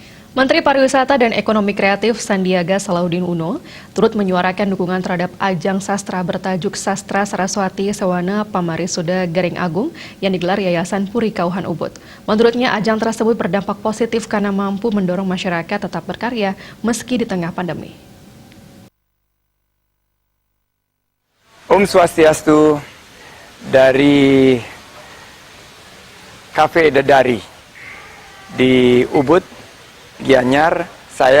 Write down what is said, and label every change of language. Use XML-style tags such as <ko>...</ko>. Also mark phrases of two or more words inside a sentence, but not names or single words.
<id>Menteri Pariwisata dan Ekonomi Kreatif Sandiaga Salahuddin Uno turut menyuarakan dukungan terhadap ajang sastra bertajuk Sastra Saraswati Sewana Pamarisuda Garing Agung yang digelar Yayasan Puri Kauhan Ubud. Menurutnya, ajang tersebut berdampak positif karena mampu mendorong masyarakat tetap berkarya meski di tengah pandemi.</id> <ban>Om Swastiastu</ban> <id>dari Cafe Dedari di Ubud, Gianyar, saya</id>